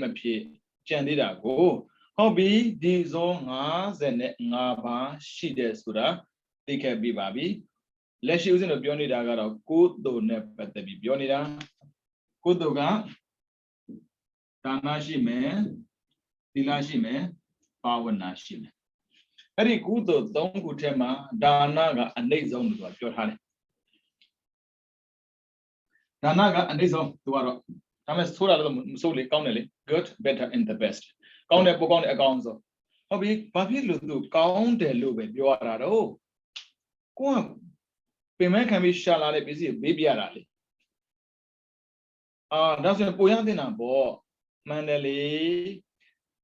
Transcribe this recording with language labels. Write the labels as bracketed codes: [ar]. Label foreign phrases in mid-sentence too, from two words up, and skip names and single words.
[my] ဖြစ်ကျန်သေးတာကိုဟုတ်ပြီဒီဇော55ပါးရှိတယ်ဆိုတာသိခဲ့ပြီးပါပြီလက်ရှိဦးဇင်းတို့ပြောနေတာကတော့ကိုယ်တို့နဲ့ပတ်သက်ပြီးပြောနေတာကိုယ်တို့ကဒါနရှိမယ်သီလရှိမယ်ဘာဝနာရှိမယ်အဲ့ဒီကုသိုလ်3ခုထဲမှာဒါနကအနိမ့်ဆုံးလို့ပြောထားတယ် ဒါနကအနိမ့်ဆုံးသူကတော့ဒါမဲ့ဆိုးတာတော့မဆိုးလေကောင်းတယ်လေ [en] good better and the best [my] ကောင်းတယ်ပိုကောင်းတယ်အကောင်းဆုံးဟုတ်ပြီဘာဖြစ်လို့သူကောင်းတယ်လို့ပဲပြောရတာတော့ကိုကပင်မခံပြီးရှာလာတဲ့ပစ္စည်းကိုပေးပြရတာလေဒါဆိုရင်ပိုရတင်တာပေါ့မှန်တယ်လေ